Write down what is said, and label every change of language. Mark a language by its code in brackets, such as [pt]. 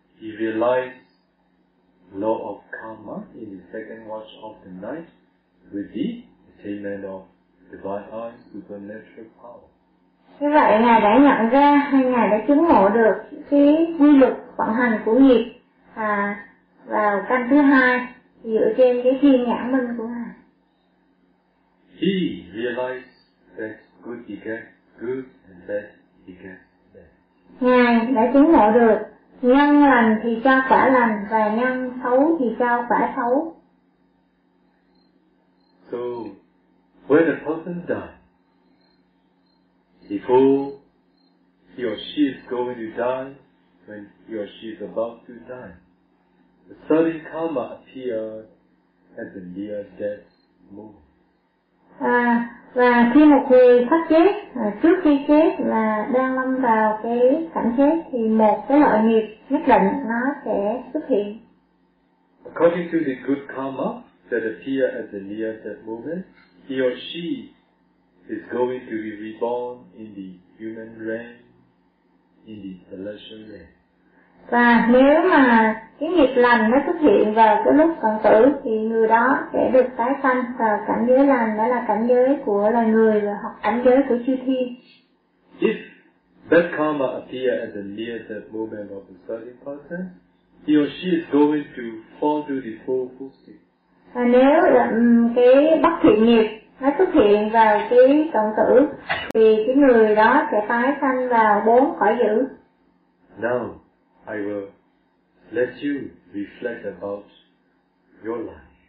[en] he realized law of karma in the second watch of the night with the attainment of divine eye supernatural power. [vi] Như vậy ngài đã nhận ra hay ngài đã chứng ngộ được cái quy luật vận hành của nghiệp vào căn thứ hai dựa trên cái thiên nhãn minh của ngài. [en] He realized that good he gets good and bad he gets bad. [vi] Ngài đã chứng ngộ được nhân lành thì cho quả lành và nhân xấu thì cho quả xấu. [en] So when a person dies, before he or she is going to die, when he or she is about to die, the sudden karma appears at the near death moment. [vi] Và khi một người phát chết, trước khi chết là đang lâm vào cái cảnh chết thì một cái loại nghiệp nhất định nó sẽ xuất hiện. [en] According to the good karma that appears at the near death moment, he or she is going to be reborn in the human realm, in the celestial realm. [vi] Và nếu mà cái nghiệp lành nó xuất hiện vào cái lúc còn tử thì người đó sẽ được tái sanh vào cảnh giới lành, đó là cảnh giới của loài người hoặc cảnh giới của chư thiên. [en] If bad karma appears at the near death moment of a certain person, he or she is going to fall to the four full state. [vi] Và nếu cái bất thiện nghiệp nó xuất hiện vào cái còn tử thì cái người đó sẽ tái sanh vào bốn cõi dữ. [en] Now I will let you reflect about your life.